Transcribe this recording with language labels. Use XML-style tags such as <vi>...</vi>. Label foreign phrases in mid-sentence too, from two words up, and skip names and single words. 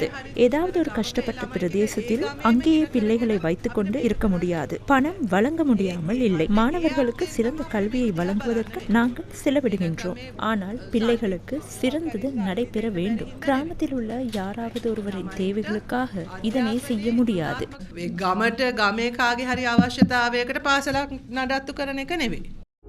<ta>ஏதாவது ஒரு கஷ்டப்பட்ட பிரதேசத்தில் அங்கேயே பிள்ளைகளை வைத்துக்கொண்டு இருக்க முடியாது. பணம் வழங்க முடியாமல் இல்லை. மாணவர்களுக்கு சிறந்த கல்வியை வழங்குவதற்கு நாங்கள் செலவிடுகின்றோம். ஆனால் பிள்ளைகளுக்கு சிறந்தது நடைபெற வேண்டும். கிராமத்தில் உள்ள யாராவது ஒருவரின் தேவைகளுக்காக இதனை செய்ய முடியாது.</ta> <si>ගමට ගමේ කාගේ හරි අවශ්‍යතාවයකට පාසලක් නඩත්තු කරන එක නෙවෙයි.</si>